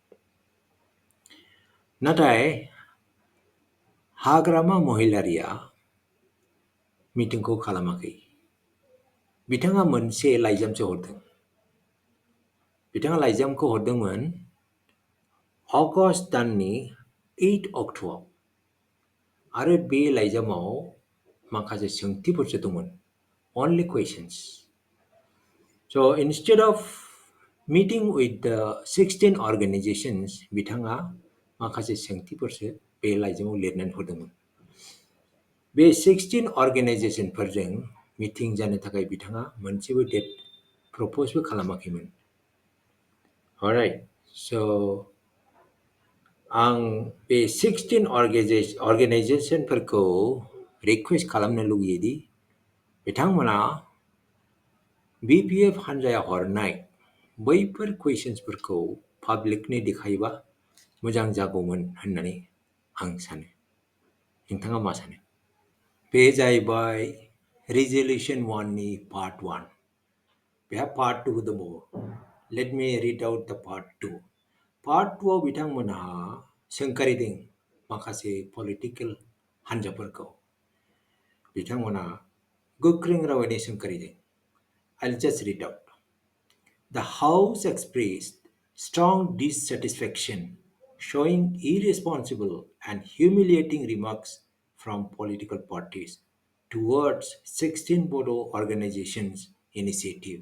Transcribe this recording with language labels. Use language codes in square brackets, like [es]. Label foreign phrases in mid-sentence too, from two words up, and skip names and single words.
[brx] नाथाय हाग्रामा महिलारिया मिटिंखौ खालामाखै बिथाङा मोनसे लाइजामसो हरदों बिथाङा लाइजामखौ हरदोंमोन अगस्त दाननि 8 अक्ट'आव आरो बे लाइजामाव माखासे सोंथिफोरसो दंमोन [en] only questions so instead of meeting with the 16 organizations [brx] बिथाङा माखासे सोंथिफोरसो बे लाइजामाव लिरनानै हरदोंमोन बे 16 अर्गेनाइजेशनफोरजों मिटिं जानो थाखाय बिथाङा मोनसेबो डेट प्रप'जबो खालामाखैमोन [en] alright so [brx] आं बे 16 अर्गेनाइजेशनफोरखौ रिक्वेस्ट खालामनो लुगैयो दि बिथांमोना BPF हान्जाया हरनाय बैफोर कुवेशन्सफोरखौ पाब्लिकनो देखायोबा मोजां जागौमोन होननानै आं सानो नोंथाङा मा सानो बे जाहैबाय Resolution 1 ni part 1. [en] We have part 2 the more. Let me read out the part 2. [brx] Part 2 बिथांमोनहा सोंखारिदों माखासे political हान्जाफोरखौ बिथांमोनहा गोख्रों रावैनो सोंखारिदों. [en] I'll just read out. The House expressed strong dissatisfaction, showing irresponsible and humiliating remarks from political parties towards 16 Bodo Organizations initiative.